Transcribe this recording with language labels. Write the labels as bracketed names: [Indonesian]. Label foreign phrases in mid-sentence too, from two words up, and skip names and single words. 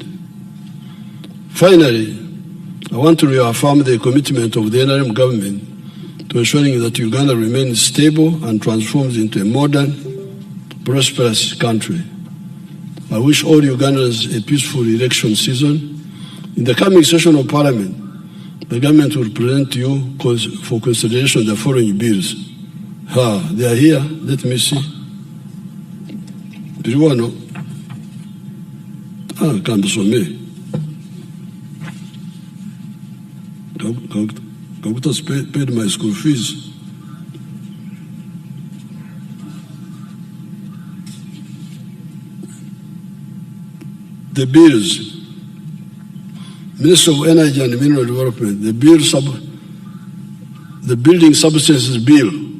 [English] Finally, I want to reaffirm the commitment of the NRM government to ensuring that Uganda remains stable and transforms into a modern, prosperous country. I wish all Ugandans a peaceful election season. In the coming session of Parliament, the government will present to you for consideration the following bills. They are here. Let me see. Piruano. Kambisome. Kagutas paid my school fees. The bills. Minister of Energy and Mineral Development, the Building Substances Bill